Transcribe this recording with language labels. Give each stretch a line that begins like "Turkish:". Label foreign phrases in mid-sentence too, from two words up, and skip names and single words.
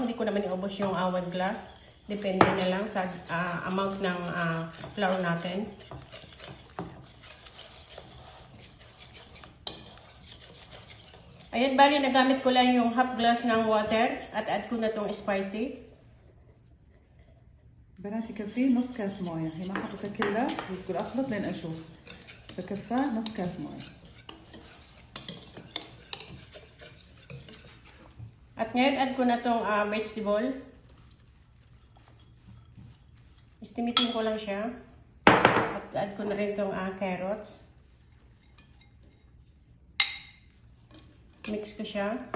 Filipino: Hindi ko naman iubos yung 1 glass. Depende na lang sa amount ng flour natin. Ayan, bali nagamit ko lang yung
English: half glass
Filipino: ng water at add ko na tong spicy.
Arabic: بناتي كفيه نص كاس مويه، هي ما حطيتها كلها بتقول اخلط لين اشوف، فكفاه نص كاس مويه.
Filipino: At ngayon add ko na tong vegetable. Istimitin ko lang siya. At add ko na rin tong carrots. Mix ko siya.